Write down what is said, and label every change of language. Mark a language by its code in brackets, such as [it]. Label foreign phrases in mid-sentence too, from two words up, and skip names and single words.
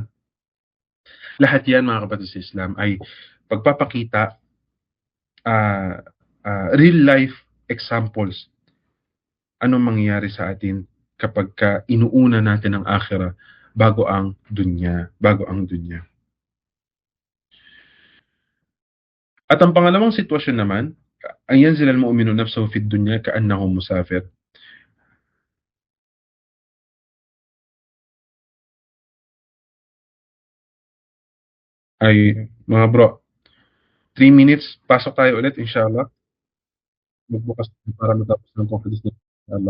[tl] Lahat 'yan mga kapatid sa Islam ay pagpapakita [en] real life examples. [tl] Anong mangyayari sa atin kapag inuuna natin ang akhirah bago ang dunya. At ang pangalawang sitwasyon naman, [ar] ang ينزل المؤمن نفسه في الدنيا كأنه مسافر. [tl] Ay mga bro, 3 minutes, pasok tayo ulit inshallah. Magbukas tayo para matapos ng conference na inshallah.